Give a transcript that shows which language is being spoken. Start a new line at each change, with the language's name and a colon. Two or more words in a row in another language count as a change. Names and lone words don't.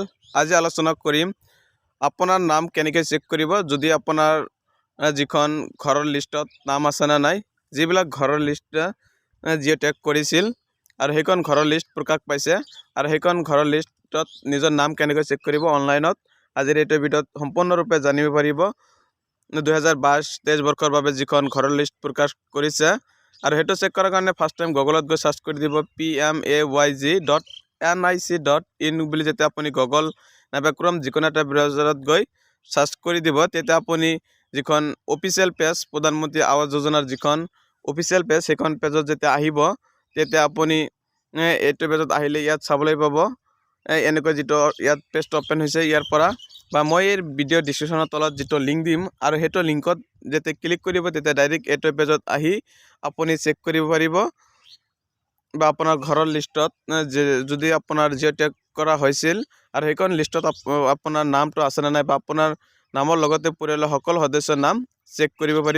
Assamese: আজি আলোচনা কৰিম আপোনাৰ নাম কেনেকৈ চেক কৰিব যদি আপোনাৰ যিখন ঘৰৰ লিষ্টত নাম আছে না নাই যিবিলাক ঘৰৰ লিষ্ট
English: geo tag
Assamese: কৰিছিল আৰু হেইখন ঘৰৰ লিষ্ট প্ৰকাশ পাইছে আৰু হেইখন ঘৰৰ লিষ্টত নিজৰ নাম কেনেকৈ চেক কৰিব অনলাইনত আজিৰ এটা ভিডিঅ'ত সম্পূৰ্ণ ৰূপে জানিব পাৰিব 2022-23 বৰ্ষৰ বাবে যিখন ঘৰৰ লিষ্ট প্ৰকাশ কৰিছে আৰু হেইটো চেক কৰাৰ কাৰণে
English: first time
Assamese: গুগলত গৈ ছাৰ্চ কৰি দিব pmayg.nic.in বুলি যেতে আপুনি গুগল নাইবা ক্ৰোম যিকোনো এটা ব্ৰাউজাৰত গৈ সার্চ কৰি দিব তেতে আপুনি যিখন
English: official page
Assamese: প্ৰধানমন্ত্ৰী আৱাস যোজনাৰ যিখন অফিচিয়েল পেজ সেইখন পেজত যেতে আহিব তেতে আপুনি এইটো পেজত আহিলে ইয়াত চাবলৈ পাব এনেকৈ যেটো ইয়াত পেজটো ওপেন হৈছে ইয়াৰ পৰা বা মই এই
English: video descriptionৰ
Assamese: তলত যেটো লিংক দিম আৰু হেটো লিংকত যেতে ক্লিক কৰিব তেতে ডাইৰেক্ট এইটো পেজত আহি আপুনি চেক কৰিব পাৰিব বা আপোনাৰ ঘৰৰ লিষ্টত যদি আপোনাৰ
English: geo tag
Assamese: কৰা হৈছিল আৰু সেইখন লিষ্টত আপোনাৰ নামটো আছে না নাই বা আপোনাৰ নামৰ লগতে পৰিয়ালৰ সকলো সদস্যৰ নাম চেক কৰিব পাৰিব।